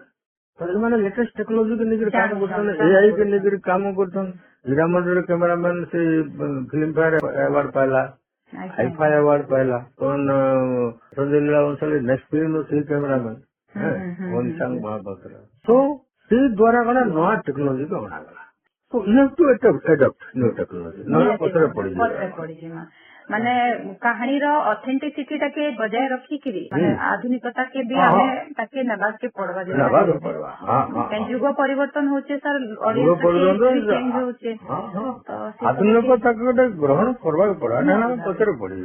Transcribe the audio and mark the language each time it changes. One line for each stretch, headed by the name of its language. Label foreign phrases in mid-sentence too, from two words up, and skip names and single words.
Odia: ତ ଏମାନେ
English: latest technology
Odia: ନେଇକରି କାମ କରୁଛନ୍ତି, ଏଆଇ କେ ନେଇକରି କାମ କରୁଛନ୍ତି। ହୀରାମଣ୍ଡିର କ୍ୟାମେରାମ୍ୟାନ ସେ ଫିଲ୍ମ ଫେୟାର ଆୱାର୍ଡ ପାଇଲା, ହାଇଫାଇ ଆୱାର୍ଡ ପାଇଲା। ସଞ୍ଜୟ ଲୀଳା ବଂଶାଳୀ
English: next film
Odia: ସେଇ କ୍ୟାମେରାମ୍ୟାନ ଘନଶ୍ୟାମ ମହାପାତ୍ର। ସୋ ସେଇ ଦ୍ୱାରା କଣ ନୂଆ ଟେକ୍ନୋଲୋଜି ଅଣାଗଲା।
English: So you have to adopt new technology.
Odia: ନହେଲେ ପଛରେ ପଡିଯିବ। ମାନେ କାହାଣୀର ଅଥେଣ୍ଟିସିଟି ଟାକେ ବଜାୟ ରଖିକିରି ମାନେ ଆଧୁନିକତା କେ ବି ଆମେ ତାକେ ନେବାକେ ପଡବା। ଯୁଗ ପରିବର୍ତ୍ତନ ହଉଛି ସାର୍, ଚେଞ୍ଜ ହଉଛି, ଆଧୁନିକତାକୁ ଗୋଟେ ଗ୍ରହଣ କରିବାକୁ ପଡବା, ନହେଲେ ଆମେ ପଛରେ ପଡିଯିବା।